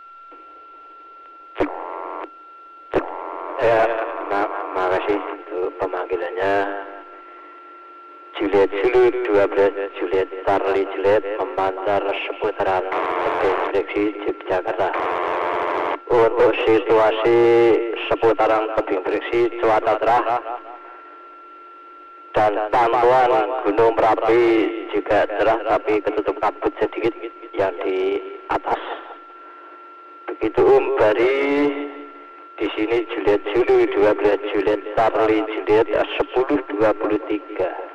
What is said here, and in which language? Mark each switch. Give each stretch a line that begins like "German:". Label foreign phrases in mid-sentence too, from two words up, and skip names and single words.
Indonesian: Ya, makasih untuk pemanggilannya. Juliet Zulu 12 Juliet Charlie Juliet memancar seputaran Tebing Yogyakarta. Untuk situasi seputaran Tebing Breksi cuaca cerah dan pantauan Gunung Merapi juga cerah tapi ketutup kabut sedikit yang di atas. Begitu dari di sini Juliet Zulu 12 Juliet Charlie Juliet 1023.